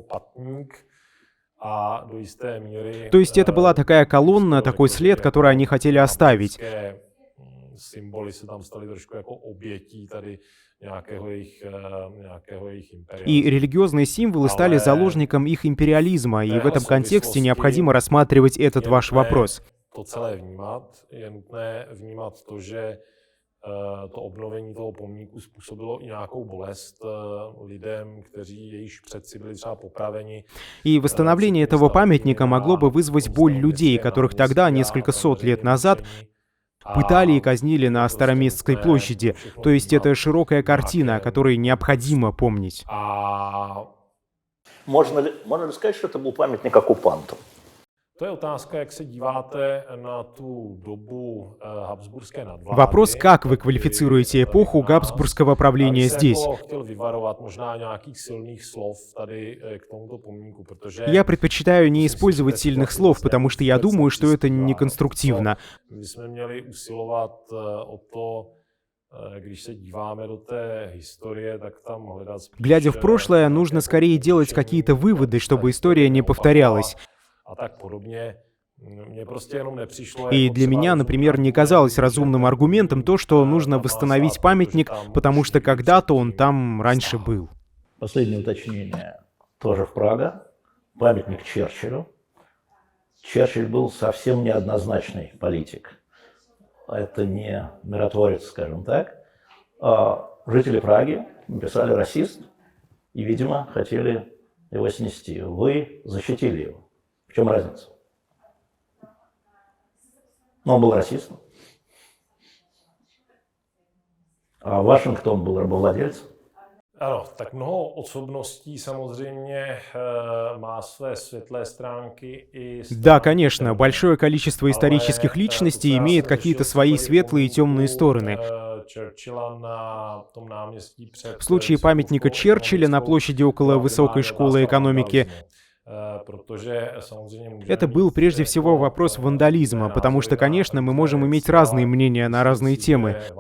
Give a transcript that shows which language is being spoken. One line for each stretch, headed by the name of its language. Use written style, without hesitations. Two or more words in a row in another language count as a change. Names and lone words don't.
Russian: То есть это была такая колонна, такой след, который они хотели оставить. И религиозные символы стали заложником их империализма, и в этом контексте необходимо рассматривать этот ваш вопрос.
Czech: To obnovení toho pomníku způsobilo i nějakou bolest lidem, kteří již předci byli třeba popraveni.
Russian: И восстановление этого памятника могло бы вызвать боль людей, которых тогда, несколько сот лет назад, пытали и казнили на Староместской площади. То есть это широкая картина, о которой необходимо помнить. Можно ли сказать, что это был памятник оккупантам?
Czech: To je otázka, jak se díváte na tu dobu Habsburské nadvlády.
Russian: Вопрос, как вы квалифицируете эпоху габсбургского правления здесь?
Czech: Chtěl vyvarovat možná nějakých silných slov tady k tomuto pomníku, protože
Russian: Я предпочитаю не использовать сильных слов, потому что я думаю, что это неконструктивно.
Czech: My jsme měli usilovat o to, když se díváme do té historie, tak tam hledat spíš,
Russian: Глядя в прошлое, нужно скорее делать какие-то выводы, чтобы история не повторялась.
Czech: a tak podobně. Mně prostě jenom nepřišlo.
Russian: И для меня, например, не казалось разумным аргументом то, что нужно восстановить памятник, потому что когда-то он там раньше был. Последнее уточнение тоже в Прага. Памятник Черчиллю. Черчилль был совсем неоднозначный политик. Это не миротворец, скажем так. А жители Праги написали расист и, видимо, хотели его снести. Вы защитили его. В чем разница? Но он был расистом. А Вашингтон был рабовладельцем.
Czech: Ano, tak mnoho osobností samozřejmě má své světlé stránky и
Russian: Да, конечно, большое количество исторических личностей имеет какие-то свои светлые и темные стороны. В случае памятника Черчилля на площади около Высокой школы экономики это был прежде всего вопрос вандализма, потому что, конечно, мы можем иметь разные мнения на разные темы.